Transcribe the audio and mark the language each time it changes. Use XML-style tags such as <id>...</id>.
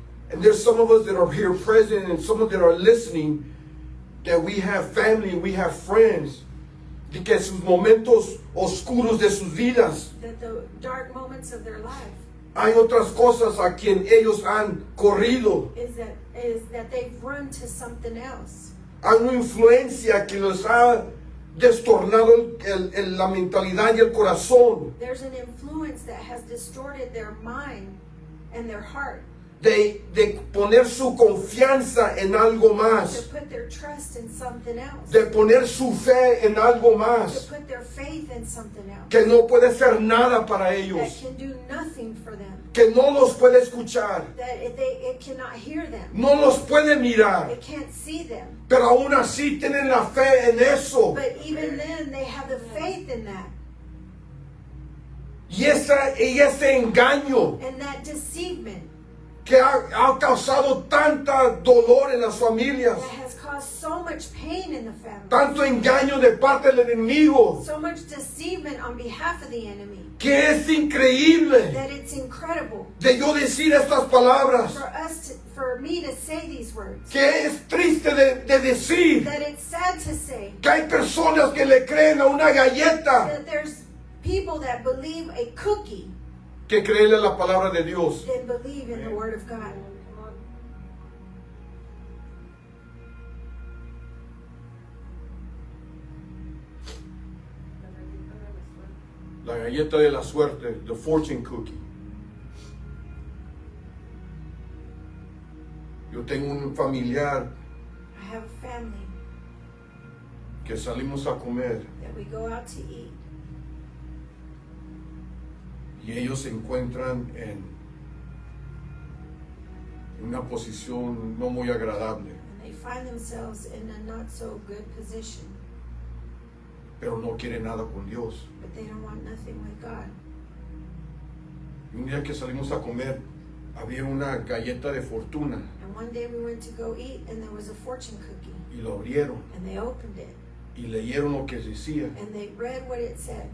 <en>And there's some of us that are here present and some of that are listening, that we have family, we have friends,</en> <es>de que sus momentos oscuros de sus vidas,</es> <en>that the dark moments of their life</en> <es>hay otras cosas a quien ellos han corrido.</es> <en>is that they've run to something else.</en> <es>Hay una influencia que los ha destornado la mentalidad y el corazón</es> <en>There's an influence that has distorted their mind and their heart</en> <es>de poner su confianza en algo</es> <en>to</en> <es>más,</es> <en>put their trust in something else,</en> <es>de poner su fe en algo</es> <en>to</en> <es>más,</es> <en>put their faith in something else</en> <es>que no puede ser nada para</es> <en>that</en> <es>ellos,</es> <en>can do nothing for them,</en> <es>que no los puede escuchar,</es> <en>that it cannot hear them,</en> <es>no los puede mirar,</es> <en>it can't see them.</en> <es>pero aún así tienen la fe en eso.</es> <en>But even then, they have the faith in that.</en> <es>Y ese engaño</es> <en>And that deceivement</en> <es>que ha causado tanta dolor en las familias,</es> <en>that has caused so much pain in the family,</en> <es>tanto engaño de parte del enemigo,</es> <en>so much deceivement on behalf of the enemy,</en> <es>que es increíble</es> <en>that it's incredible</en> <es>de yo decir estas palabras,</es> <en>for me to say these words,</en> <es>que es triste de decir</es> <en>that it's sad to say</en> <es>que hay personas que le creen a una galleta</es> <en>that there's people that believe a cookie</en> <es>que creerle a la palabra de Dios.</es> <en>than believe in the word of God.</en> <es>La galleta de la suerte,</es> <en>the fortune cookie.</en> <es>Yo tengo un familiar</es> <en>I have a family</en> <es>que salimos a comer</es> <en>that we go out to eat,</en> <es>y ellos se encuentran en una posición no muy agradable,</es> <en>and they find themselves in a not so good position,</en> <es>pero no quieren nada con Dios.</es> <en>but they don't want nothing with God.</en> <es>Y un día que salimos a comer, había una galleta de fortuna</es> <en>And one day we went to go eat, and there was a fortune cookie,</en> <es>y lo abrieron</es> <en>and they opened it,</en> <es>y leyeron lo que decía.</es> <en>and they read what it said.</en>